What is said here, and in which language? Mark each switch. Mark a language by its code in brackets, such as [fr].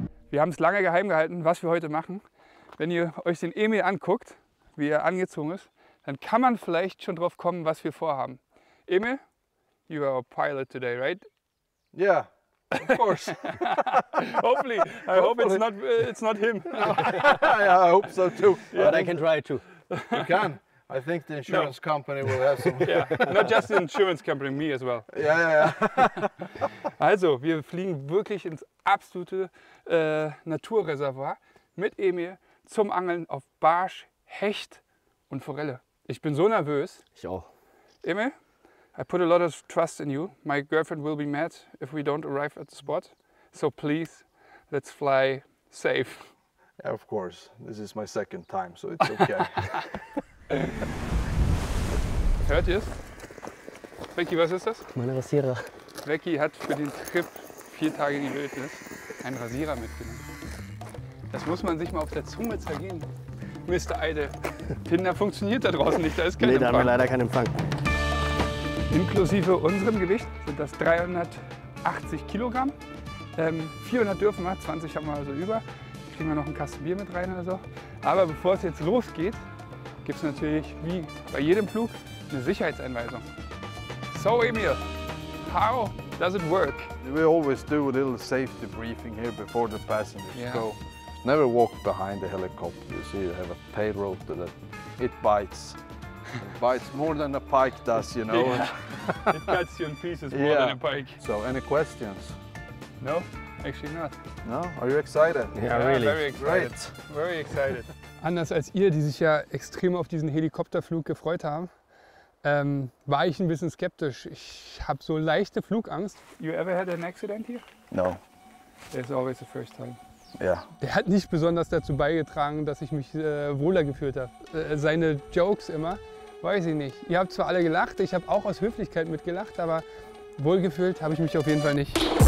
[de] Wir haben es lange geheim gehalten, was wir heute machen. Wenn ihr euch den Emil anguckt, wie er angezogen ist, dann kann man vielleicht schon drauf kommen, was wir vorhaben. [en] Emil, you are a pilot today, right? Yeah, of course. Hopefully. I hope it's not him. Yeah, I hope so too. But I can try too. You can. I think the insurance company will have some. Yeah, not just the insurance company, me as well. Yeah. [de] Also, wir fliegen wirklich ins absolute Naturreservoir mit Emil zum Angeln auf Barsch, Hecht und Forelle. Ich bin so nervös. Ich auch. [en] Emil, I put a lot of trust in you. My girlfriend will be mad if we don't arrive at the spot. So please, let's fly safe. Yeah, of course. This is my second time, so it's okay. [de] Hört ihr es? Becky, was ist das? Meine Rasierer. Becky hat für den Trip 4 Tage in die Wildnis einen Rasierer mitgenommen. Das muss man sich mal auf der Zunge zergehen. Mr. Eide. Tinder funktioniert da draußen nicht, da ist kein Nee, da haben wir Empfang. leider keinen Empfang. Inklusive unserem Gewicht sind das 380 Kilogramm. 400 dürfen wir, 20 haben wir also über. Kriegen wir noch einen Kasten Bier mit rein oder so. Aber bevor es jetzt losgeht, gibt es natürlich, wie bei jedem Flug, eine Sicherheitseinweisung. [en] So Emil, how does it work? We always do a little safety briefing here before the passengers Yeah. go. Never walk behind the helicopter. You see, you have a tail rotor that it bites. It bites more than a pike does, you know. Yeah. It cuts you in pieces more Yeah. than a pike. So, any questions? No, actually not. No? Are you excited? Yeah, really. Very excited. Great. Very excited. [de] Anders als ihr, die sich ja extrem auf diesen Helikopterflug gefreut haben, war ich ein bisschen skeptisch. Ich habe so leichte Flugangst. [en] You ever had an accident here? No. There's always the first time. Yeah. [de] Der hat nicht besonders dazu beigetragen, dass ich mich wohler gefühlt habe. Seine Jokes immer, weiß ich nicht. Ihr habt zwar alle gelacht, ich habe auch aus Höflichkeit mitgelacht, aber wohlgefühlt habe ich mich auf jeden Fall nicht.